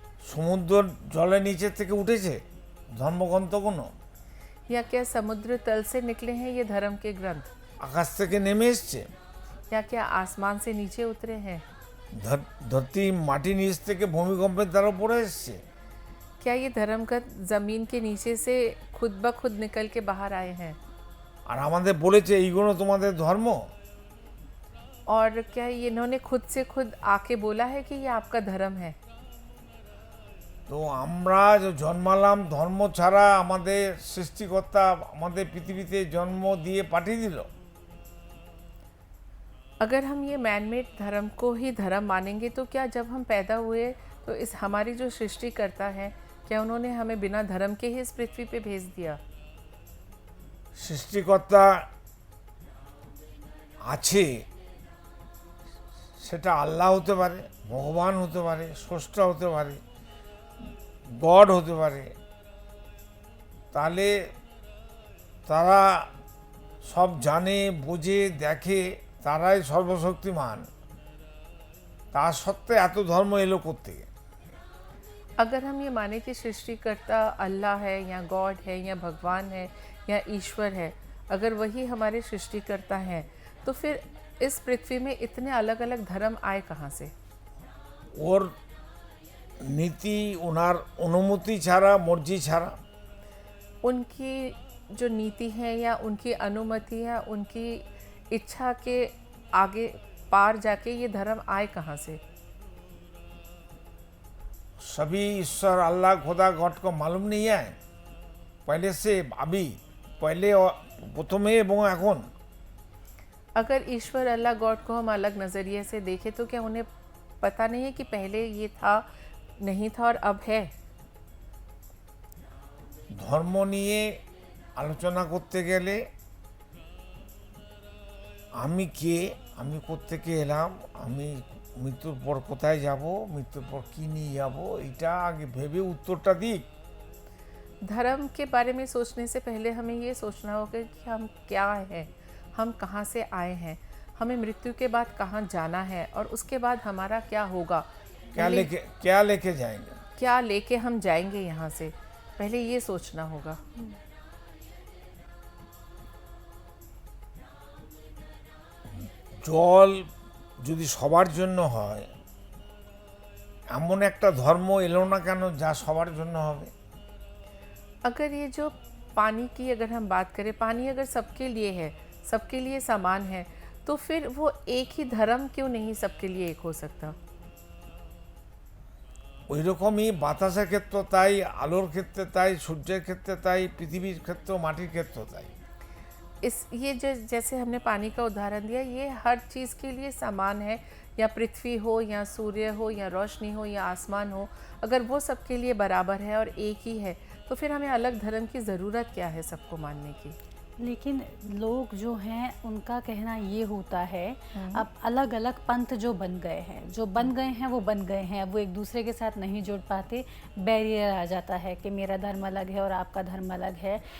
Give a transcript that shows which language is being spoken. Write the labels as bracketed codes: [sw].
[bn] সমুদ্র জলের নিচের থেকে উঠেছে ধর্মগ্রন্থগুলো? [hi] या क्या समुद्र तल से निकले हैं ये धर्म के ग्रंथ? [bn] আকাশ থেকে নেমে এসছে? [hi] या क्या आसमान से नीचे उतरे हैं? [bn] ধরতি মাটির নিচ থেকে ভূমিকম্পের দ্বারা পড়ে এসছে? [hi] क्या ये धर्म ग्रंथ जमीन के नीचे से खुद ब खुद निकल के बाहर आए हैं? [bn] আর আমাদের বলেছে এইগুলো তোমাদের ধর্ম? [hi] और क्या ये इन्होंने खुद से खुद आके बोला है कि ये आपका धर्म है? [bn] তো আমরা যে জন্মালাম ধর্ম ছাড়া, আমাদের সৃষ্টিকর্তা আমাদের পৃথিবীতে জন্ম দিয়ে পাঠিয়ে দিল। [hi] अगर हम ये मैन मेड धर्म को ही धर्म मानेंगे तो क्या जब हम पैदा हुए तो इस हमारी जो सृष्टि करता है, क्या उन्होंने हमें बिना धर्म के ही इस पृथ्वी पे भेज दिया? [bn] সৃষ্টিকর্তা আছে, সেটা আল্লাহ হতে পারে, ভগবান হতে পারে, স্রষ্টা হতে পারে, গড হতে পারে। তাহলে তারা সব জানে, বোঝে, দেখে, তারাই সর্বশক্তিমান। তা সত্ত্বে এত ধর্ম এলো কোত্থেকে? [hi] अगर हम ये माने कि सृष्टिकर्ता अल्लाह है या गॉड है या भगवान है या ईश्वर है, अगर वही हमारे सृष्टिकर्ता हैं, तो फिर इस पृथ्वी में इतने अलग अलग धर्म आए कहाँ से? [bn] ওর নীতি, ওনার অনুমতি ছাড়া, মর্জি ছাড়া। [hi] उनकी जो नीति है या उनकी अनुमति है, उनकी इच्छा के आगे पार जाके ये धर्म आए कहाँ से? सभी ईश्वर अल्लाह खुदा गॉड को मालूम नहीं है पहले से? अभी पहले प्रथमे [bn] এবং এখন [hi] अगर ईश्वर अल्लाह गॉड को हम अलग नज़रिए से देखें तो क्या उन्हें पता नहीं है कि पहले ये था, नहीं था और अब है? [bn] ধর্ম নিয়ে আলোচনা করতে গেলে আমি কে, আমি কোত্থেকে এলাম, আমি মৃত্যুর পর কোথায় যাব, মৃত্যুর পর কী নিয়ে যাব, এটা আগে ভেবে উত্তরটা দিই। [hi] धर्म के बारे में सोचने से पहले हमें ये सोचना होगा कि हम क्या हैं, हम कहाँ से आए हैं, हमें मृत्यु के बाद कहाँ जाना है और उसके बाद हमारा क्या होगा, क्या लेके जाएंगे, क्या लेके हम जाएंगे यहाँ से, पहले ये सोचना होगा। [bn] জল যদি সবার জন্য হয়, এমন একটা ধর্ম এলো না কেন যা সবার জন্য হবে? [hi] अगर ये जो पानी की अगर हम बात करें, पानी अगर सबके लिए है, सबके लिए समान है, तो फिर वो एक ही धर्म क्यों नहीं सबके लिए एक हो सकता? [bn] ওই রকমই বাতাসের ক্ষেত্র তাই, আলোর ক্ষেত্রে তাই, সূর্যের ক্ষেত্রে তাই, পৃথিবীর ক্ষেত্রেও, মাটির ক্ষেত্রেও তাই। [hi] इस ये जो जैसे हमने पानी का उदाहरण दिया, ये हर चीज़ के लिए समान है, या पृथ्वी हो या सूर्य हो या रोशनी हो या आसमान हो, अगर वो सबके लिए बराबर है और एक ही है, तो फिर हमें अलग धर्म की ज़रूरत क्या है सबको मानने की? लेकिन लोग जो हैं उनका कहना ये होता है, अब अलग अलग पंथ जो बन गए हैं, जो बन गए हैं वो बन गए हैं, वो एक दूसरे के साथ नहीं जुड़ पाते, बैरियर आ जाता है कि मेरा धर्म अलग है और आपका धर्म अलग है।